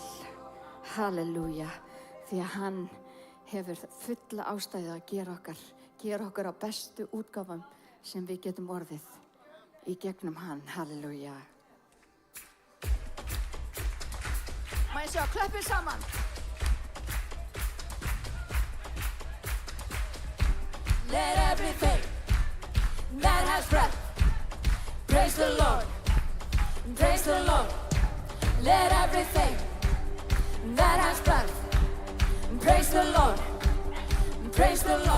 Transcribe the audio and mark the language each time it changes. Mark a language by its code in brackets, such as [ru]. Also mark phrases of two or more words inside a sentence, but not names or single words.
[is] Halleluja, því að hann hefur fulla ástæðu að gera okkur á bestu útgáfum sem við getum orðið í gegnum hann. Halleluja. Má ég sjá, klöppum saman. [en] Let everything that has breath praise the Lord, praise the Lord. Let everything that has breath praise the Lord, praise the Lord.